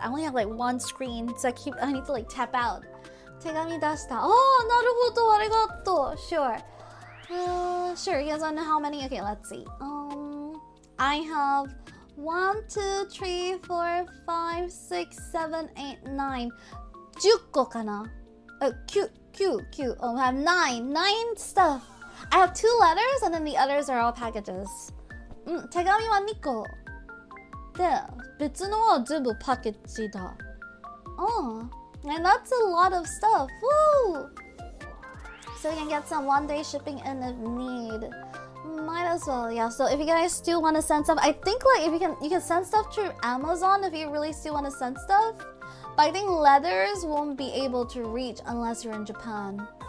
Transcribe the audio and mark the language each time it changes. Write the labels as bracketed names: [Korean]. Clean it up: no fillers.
[English] I only have like one screen, so I need to like tap out. [Japanese] 手紙出した。 [English] Oh, [Japanese] なるほど、ありがとう。 [English] Sure. Sure, you guys wanna know how many? Okay, let's see. I have 1, 2, 3, 4, 5, 6, 7, 8, 9. [Japanese] 10個かな? [English] 9. Oh, I have 9 stuff. I have 2 letters, and then the others are all packages. [Japanese] 手紙は2個。で、別のは全部パッケージだ。 [English] Oh, and that's a lot of stuff. Woo! So you can get some one-day shipping in if need. Might as well, yeah. So if you guys still want to send stuff, I think like if you can send stuff through Amazon if you really still want to send stuff. But I think letters won't be able to reach unless you're in Japan.